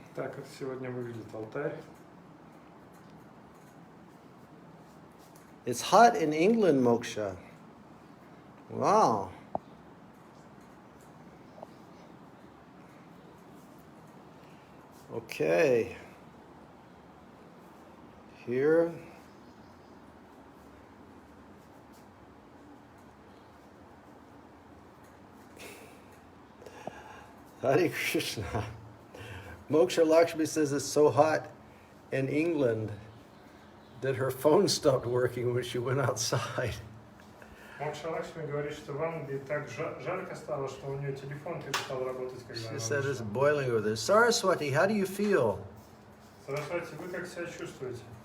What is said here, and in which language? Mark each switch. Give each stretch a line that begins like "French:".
Russian: Так как сегодня выглядит алтарь.
English: It's hot in England, Moksha. Wow. Okay. Here. Hare Krishna. Moksha Lakshmi says it's so hot in England that her phone stopped working when she went outside.
Russian: Мокша Лакшми говорит, что в Англии так жарко стало, что у нее телефон перестал работать, когда она
English: She said it's
Russian: вышла.
English: boiling over there. Saraswati, how do you feel?
Russian: Сарасвати, вы как себя чувствуете?